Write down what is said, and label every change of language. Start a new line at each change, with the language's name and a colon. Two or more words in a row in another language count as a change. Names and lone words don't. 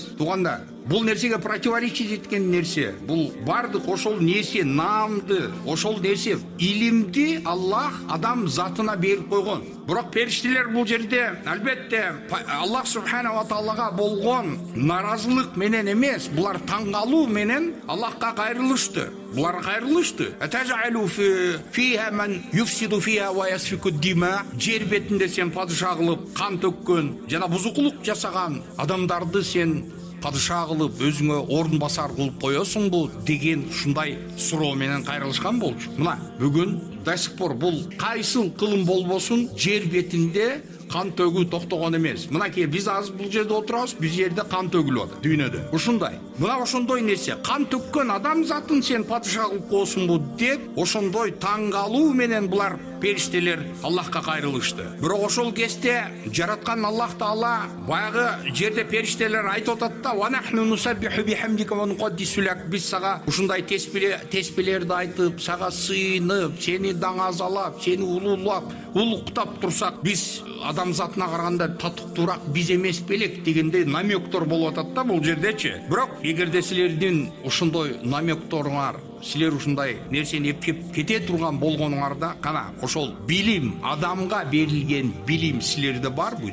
Kyrgyz: Туугандар, бул нерсеге противоречить эткен нерсе. Бул бардык ошол нерсе, наамды, ошол нерсе, илимди Аллах адам затына берип койгон. Бирок периштелер бул жерде албетте Аллах
Arabic: سبحانه وتعالى
Kyrgyz: болгон наразылык менен эмес, булар таңгалуу менен Аллахка кайрылышты.
Arabic: Булар кайрылышты. أتجعل فيها من يفسد فيها ويسفك الدماء.
Kyrgyz: Жер бетинде сен падыша кылып, кан төккөн жана бузукулук жасаган адамдарды сен падыша кылып, өзүңө орун басар кылып коесуңбу деген ушундай суроо менен кайрылышкан болчу. Мына бүгүн
Russian: до сих пор
Kyrgyz: бул кайсыл кылым болбосун жер бетинде кан төгүү токтогон эмес. Мынакей биз азыр бул жерде отурабыз, биз жерде кан төгүлүп атат дүйнөдө. Ушундай. Мына ошондой нерсе, кан төккөн адам затын сен падыша кылып коесуңбу деп, ошондой таңгалуу менен булар периштелер Аллахка кайрылышты. Бирок ошол кезде жараткан Аллах Таала баягы жерде периштелер айтып атат да:
Arabic: "ونحن نسبح بحمدك ونقدس لك".
Kyrgyz: Биз сага ушундай теспилерди айтып, сага сыйынып, сени даңазалап, сени улуулап, улуктап турсак, биз адамзатына караганда татыктуураак биз эмес белек дегендей намектор болуп атат да бул жердечи. Бирок эгерде силердин ошондой намекторуңар, силер ушундай нерсени эптеп кете турган болгонуңарда, кана ошол билим, адамга берилген билим силерде барбы?